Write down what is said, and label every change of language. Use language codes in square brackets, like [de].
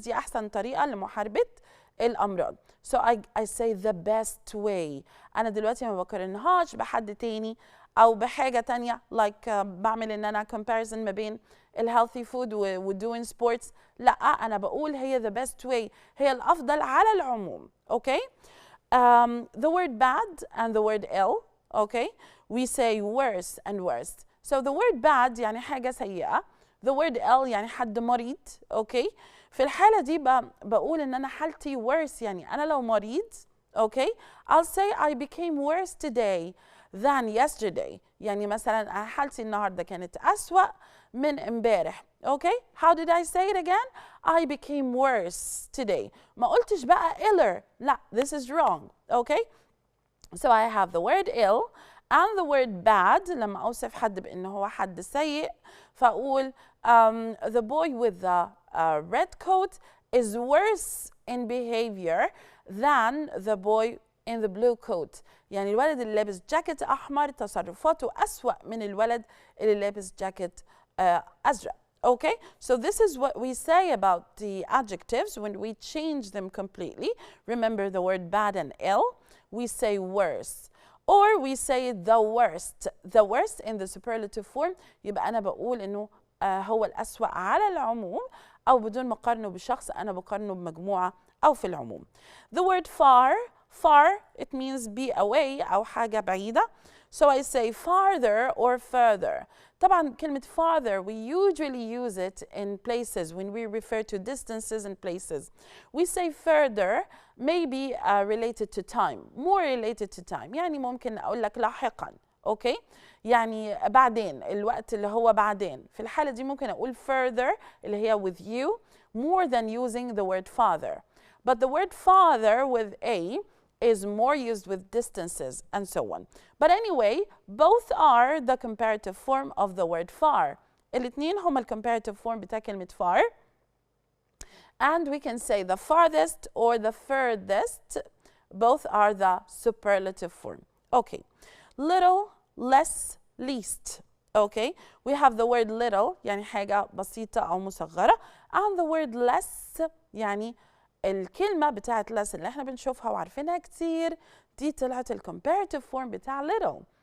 [ar] دي أحسن طريقة لمحاربة الأمراض. [en] So I say the best way. [ar] أنا دلوقتي ما بقارنهاش بحد تاني أو بحاجة تانية like بعمل إن أنا comparison ما بين [en] healthy food [ar] و [en] doing sports. [ar] لا أنا بقول هي [en] the best way. [ar] هي الأفضل على العموم. Okay? [en] The word bad and the word ill. Okay? We say worse and worst. So the word bad [ar] يعني حاجة سيئة. [en] The word ill [ar] يعني حد مريض. [en] Okay? [ar] في الحالة دي بقول إن أنا حالتي worse. يعني أنا لو مريض. Okay? [en] I'll say I became worse today than yesterday. [ar] يعني مثلا حالتي النهاردة كانت أسوأ من امبارح. [en] Okay? How did I say it again? I became worse today. [ar] ما قلتش بقى iller. [en] لا, this is wrong. Okay? So I have the word ill and the word bad. [ar] لما أوصف حد بأنه هو حد سيء فأقول [en] the boy with the red coat is worse in behavior than the boy in the blue coat. [ar] يعني الولد اللي لابس جاكيت أحمر تصرفاته أسوأ من الولد اللي لابس جاكيت أزرق. [en] Okay, so this is what we say about the adjectives when we change them completely. Remember the word bad and ill, we say worse. Or we say the worst. The worst in the superlative form [ar] يبقى أنا بقول إنه هو الأسوأ على العموم أو بدون ما أقارنه بشخص أنا بقارنه بمجموعة أو في العموم. [en] The word far, far it means be away [ar] أو حاجة بعيدة. [en] So I say farther or further. [ar] طبعا كلمة [en] farther we usually use it in places when we refer to distances and places. We say further maybe related to time, more related to time. [ar] يعني ممكن أقول لك لاحقا. Okay? يعني بعدين الوقت اللي هو بعدين. في الحالة دي ممكن أقول [en] further [ar] اللي هي [en] with you more than using the word father. But the word father with a is more used with distances and so on. But anyway, both are the comparative form of the word far. [ar] الاثنين هما [en] comparative form [ar] بتاع كلمة far. [en] And we can say the farthest or the furthest. Both are the superlative form. Okay. Little, less, least. Okay. We have the word little [ar] يعني حاجة بسيطة أو مصغرة. And the word less يعني الكلمة بتاعت less اللي احنا بنشوفها وعارفينها كتير دي طلعت الcomparative form بتاع little.